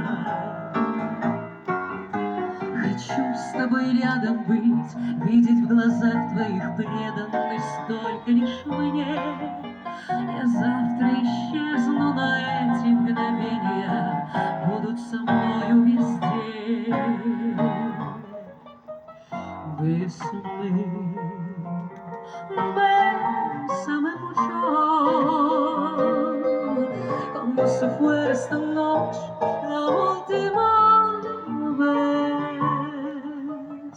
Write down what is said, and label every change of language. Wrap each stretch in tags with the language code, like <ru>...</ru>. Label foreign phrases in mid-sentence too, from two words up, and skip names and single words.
<ru>Хочу с тобой рядом быть, видеть в глазах твоих преданность только лишь мне. Я завтра исчезну, но эти мгновения будут со мною везде.</ru> <es>Bésame, bésame mucho, como si fuera esta noche la última vez.</es>